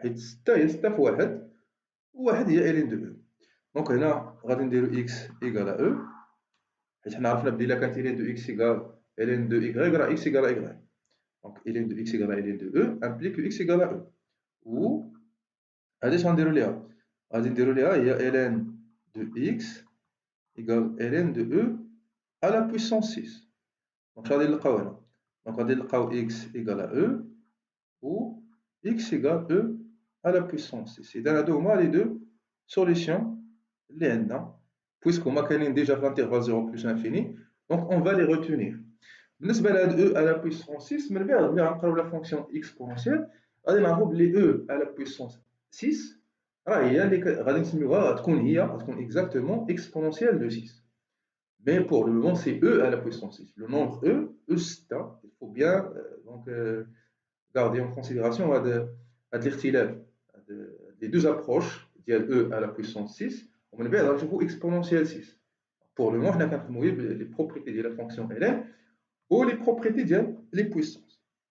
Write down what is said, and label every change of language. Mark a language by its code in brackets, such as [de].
[ar] حيت sta هي sta في واحد وواحد هي ln de e. دونك هنا غادي نديرو [fr] x égale à e. [ar] حيت حنا عرفنا بلي إلا كانت [fr] ln de x égale ln de y راه x égale à y. Donc ln de x égale à ln de e implique que x égale à e. Ou [ar] هادي اش غنديرو ليها؟ غادي نديرو ليها هي [fr] ln de x égale ln de e à la puissance 6. [ar] Donc غادي نلقاو هنا. [fr] Donc [ar] غادي نلقاو [fr] x égale à e ou x égale e à la puissance 6. [ar] إذا هادو هما [fr] les deux solutions [ar] اللي عندنا puisqu'هما كاينين déjà في [fr] l'intervalle 0 plus infini. Donc on va les retenir. [ar] بالنسبة لهاد [fr] e à la puissance 6 [ar] من بعد ملي غنقراو la fonction exponentielle غادي نعرفو بلي e à la puissance 6 راه هي اللي غادي نسميوها غتكون [fr] exactement exponentielle de 6. Mais pour le moment, c'est e à la puissance 6. Le nombre e star, il faut bien garder en considération les deux approches, e à la puissance 6, on va dire exponentielle 6. Pour le moment, on a les propriétés de la fonction ln ou les propriétés des puissances.